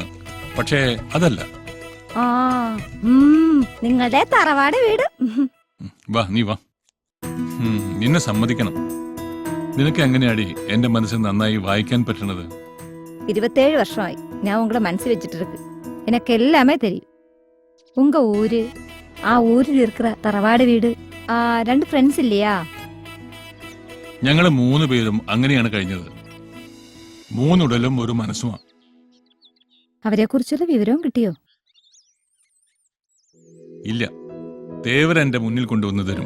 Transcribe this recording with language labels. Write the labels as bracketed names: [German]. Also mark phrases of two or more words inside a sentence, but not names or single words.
[Malayalam] പക്ഷേ അതല്ല. ആ, നിങ്ങളുടെ തറവാട് വീട്. വാ, നീ വാ. നിന്നെ സമ്മതിക്കണം. നിനക്ക് എങ്ങനെയാടി എന്റെ മനസ്സിൽ നന്നായി വായിക്കാൻ പറ്റണത്? 27 வருஷമായി ഞാൻ ഉങ്ങളെ മനസ്സിൽ വെച്ചിട്ട് இருக்கு. [Tamil] எனக்கு எல்லாமே தெரியும். உங்க ஊரு, [Malayalam] ആ ഊരിൽ இருக்கிற തറവാട് വീട്, 2 ഫ്രണ്ട്സ് ഇല്ലയാ? ഞങ്ങള് 3 പേരും അങ്ങനെയാണ് കഴിഞ്ഞത്. 3 ഉടലും ഒരു മനസ്സുമാണ്. അവരെക്കുറിച്ചുള്ള വിവരവും കിട്ടിയോ? ഇല്ല, തേവർ എന്റെ മുന്നിൽ കൊണ്ടുവന്നു തരും.